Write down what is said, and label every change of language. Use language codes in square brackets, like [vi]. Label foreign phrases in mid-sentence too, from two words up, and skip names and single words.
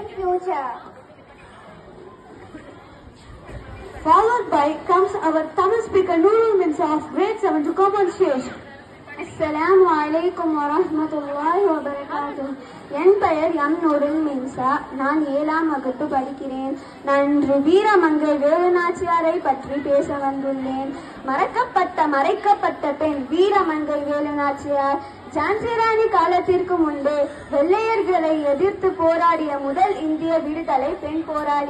[en] Puja. Followed by comes our Tamil speaker Nurul Minsa of grade 7 to come on stage. [ar] السلام عليكم ورحمة الله وبركاته. [ta] என் பெயர் எம் நூருல் மின்சா. நான் 7ஆம் வகுப்பு படிக்கிறேன். நான் இன்று வீரமங்கை வேலுநாச்சியாரை பற்றி பேச வந்துள்ளேன். மறைக்கப்பட்ட பெண் வீரமங்கை வேலுநாச்சியார் ஜான்சி ராணி காலத்திற்கு முன்பே வெள்ளையர்களை எதிர்த்து போராடிய முதல் இந்திய விடுதலை பெண் போராளி.